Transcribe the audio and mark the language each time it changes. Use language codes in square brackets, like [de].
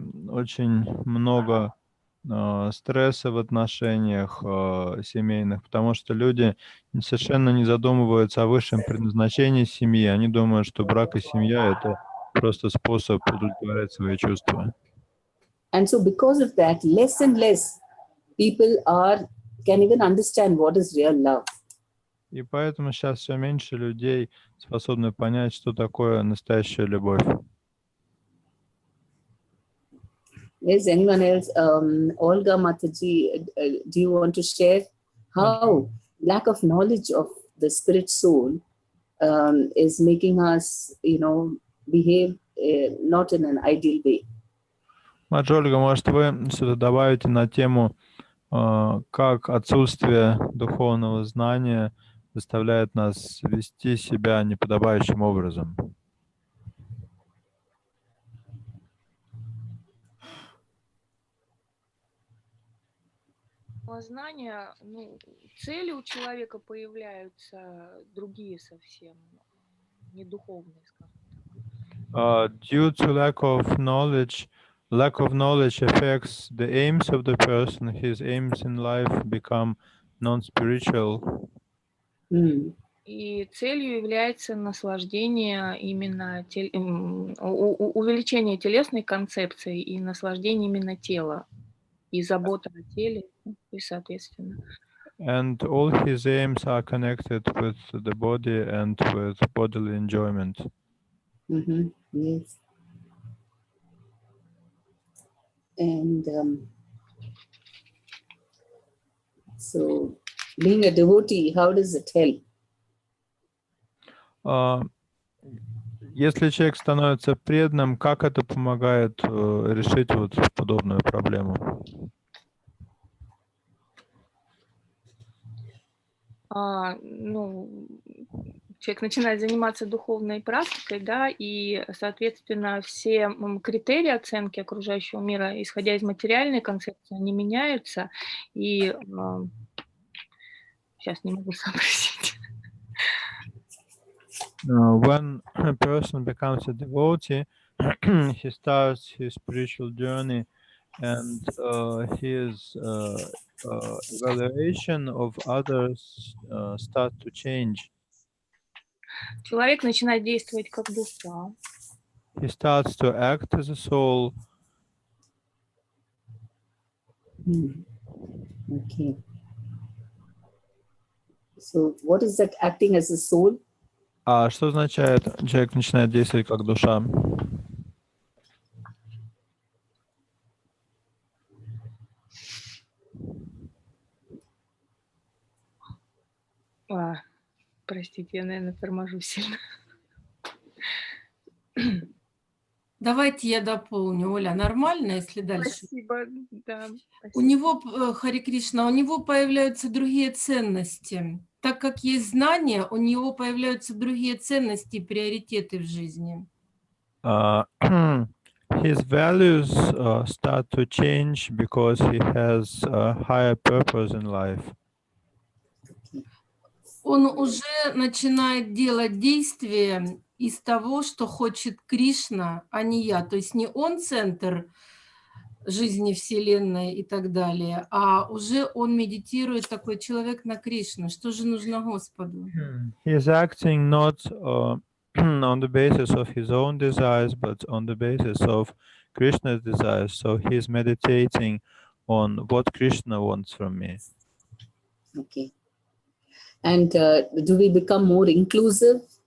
[ru] Очень много стресса в отношениях семейных, потому что люди совершенно не задумываются о высшем предназначении семьи. Они думают, что брак и семья — это просто способ удовлетворять свои чувства. [en] And so because of that, less and less people can even understand what is real love. [ru] И поэтому сейчас все меньше людей способны понять, что такое настоящая любовь. [en] Is anyone else? Olga Mataji, do you want to share how lack of knowledge of the spirit soul is making us, behave not in an ideal way? [ru] Ольга, может, вы что-то добавите на тему, как отсутствие духовного знания заставляет нас вести себя неподобающим образом? Знания, цели у человека появляются другие совсем, не духовные, скажем так. [en] Due to lack of knowledge affects the aims of the person. His aims in life become non-spiritual. [ru] И целью является наслаждение именно увеличение телесной концепции и наслаждение именно тела. и забота о теле, и соответственно. [en] And all his aims are connected with the body and with bodily enjoyment. Yes. And so, being a devotee, how does it help? [ru] Если человек становится преданным, как это помогает решить вот подобную проблему? Ну, человек начинает заниматься духовной практикой, да, и, соответственно, все критерии оценки окружающего мира, исходя из материальной концепции, они меняются. И сейчас не могу сообразить. [en] When a person becomes a devotee, he starts his spiritual journey, and his evaluation of others starts to change. [ru] Человек начинает действовать как душа. [en] He starts to act as a soul. Okay. So, what is that acting as a soul? [ru] А что означает, человек начинает действовать как душа? Простите, я, наверное, торможу сильно. Давайте я дополню. Оля, нормально, если дальше? Спасибо, да. У него, Харе Кришна, у него появляются другие ценности. Так как есть знания, у него появляются другие ценности и приоритеты в жизни. [en] His values start to change because he has a higher purpose in life. [ru] Он уже начинает делать действия из того, что хочет Кришна, а не я. То есть не он центр жизни Вселенной и так далее, а уже он медитирует, такой человек, на Кришну. Что же нужно Господу? [en] He is acting not on the basis of his own desires, but on the basis of Krishna's desires. So he is meditating on what Krishna wants from me. Okay. And do we become more inclusive?